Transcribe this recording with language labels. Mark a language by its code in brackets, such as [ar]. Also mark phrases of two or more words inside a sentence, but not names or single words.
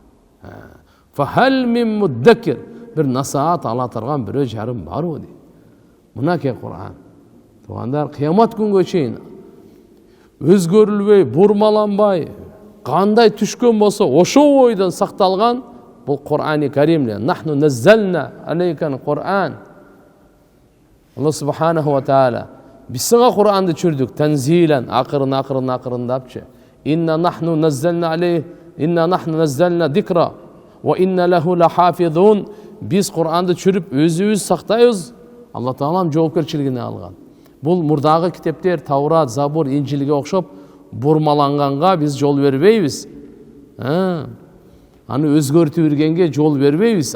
[ar] فهل من مدكر. [ky] Бир насаат ала турган бирөө жарым барбы дейт. Мынакей Кур'ан. Тугандар, кыямат күнгө чейин өзгөрүлбөй, бурмаланбай, кандай түшкөн болсо ошо ойдон сакталган бул Кур'ани Карим. [ar] نحن نزلنا عليك القرآن. الله سبحانه وتعالى [ky] биз сага Кур'анды түшүрдүк танзилан, акырындапчы. [ar] إنا نحن نزلنا الذكر وإنا له لحافظون. [ky] Биз Кур'анды түшүрүп өзүбүз сактайбыз. Алла Таалам жоопкерчилигине алган. Бул мурдагы китептер Таурат, Забур, Инжилге окшоп бурмаланганга биз жол бербейбиз. Аны өзгөртүп бергенге жол бербейбиз.